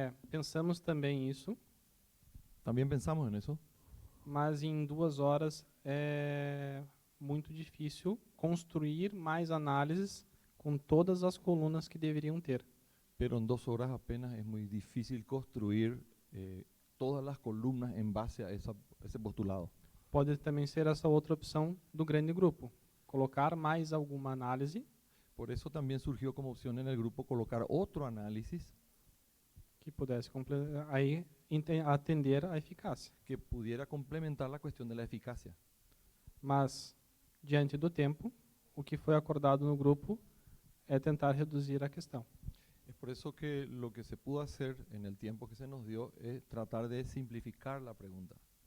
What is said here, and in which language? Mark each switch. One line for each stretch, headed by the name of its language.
Portuguese: pensamos também isso, Também pensamos nisso. mas em 2 horas é muito difícil construir mais análises com todas as colunas que deveriam ter.
Spanish: Pero en 2 horas apenas es muy difícil construir todas las columnas en base a ese postulado.
Portuguese: Pode também ser essa outra opção do grande grupo, colocar mais alguma análise
Spanish: Por eso también surgió como opción en el grupo colocar otro análisis
Portuguese: que pudesse aí atender a eficácia.
Spanish: que pudiera complementar la cuestión de la eficacia.
Portuguese: Mas, diante do tempo, o que foi acordado no grupo é tentar reduzir a questão.
Spanish: Es por eso que lo que se pudo hacer en el tiempo que se nos dio es tratar de simplificar la pregunta.